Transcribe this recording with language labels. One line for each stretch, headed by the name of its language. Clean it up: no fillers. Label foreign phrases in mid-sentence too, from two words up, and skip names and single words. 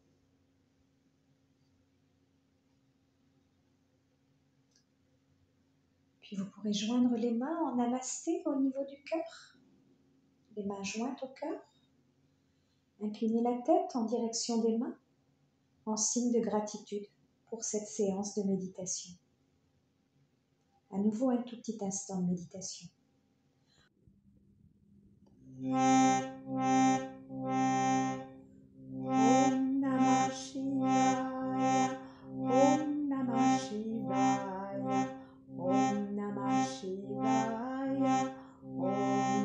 French: Puis vous pourrez joindre les mains en namasté au niveau du cœur. Les mains jointes au cœur. Inclinez la tête en direction des mains en signe de gratitude pour cette séance de méditation. À nouveau un tout petit instant de méditation.
Sanskrit: ॐ नमः शिवाय, ॐ नमः शिवाय, ॐ नमः शिवाय, ॐ